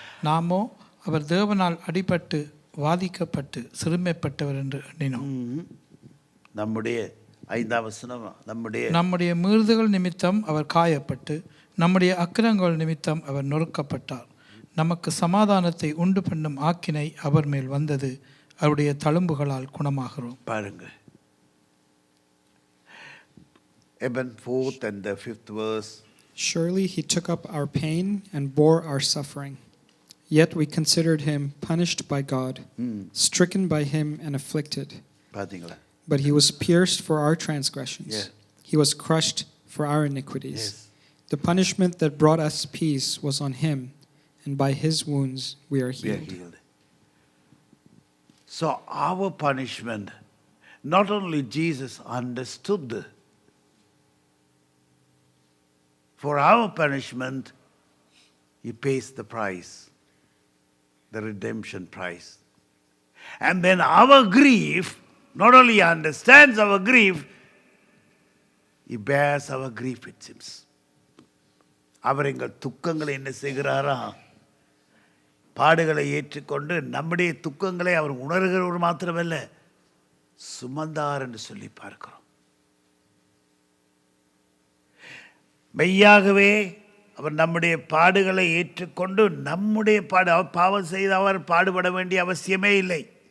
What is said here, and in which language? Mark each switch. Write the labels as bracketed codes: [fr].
[ta] நாமோ அவர் தேவனால் அடிபட்டு வாதிக்கப்பட்டு சிறுமைப்பட்டவர் என்று எண்ணினோம். நம்முடைய 5ஆம் வசனம், நம்முடைய மீறுதல்கள் நிமித்தம் அவர் காயப்பட்டு நம்முடைய அக்கிரங்கள் நிமித்தம் அவர் நொறுக்கப்பட்டார். நமக்கு சமாதானத்தை உண்டு பண்ணும் ஆக்கினை அவர் மேல் வந்தது, அவருடைய தழும்புகளால் குணமாகிறோம். பாருங்க, [en] Eben 4th and the 5th verse. Surely he took up our pain and bore our suffering. Yet we considered him punished by God, stricken by him and afflicted. [ta] பாத்தீங்களா? [en] But he was pierced for our transgressions. Yeah. He was crushed for our iniquities. Yes. The punishment that brought us peace was on him, and by his wounds we are We are healed. healed. So our punishment, not only Jesus understood, for our punishment, he pays the price, the redemption price. And then our grief, not only he understands our grief, he bears our grief with him. [ta] அவர் எங்கள் துக்கங்களை என்ன செய்கிறாரா? பாடுகளை ஏற்றுக்கொண்டு நம்முடைய துக்கங்களை அவர் உணர்கிறவர் மாத்திரமல்ல, சுமந்தார் என்று சொல்லி பார்க்கிறோம். மெய்யாகவே அவர் நம்முடைய பாடுகளை ஏற்றுக்கொண்டு நம்முடைய அவர் பாவம் செய்து அவர் பாடுபட வேண்டிய அவசியமே இல்லை.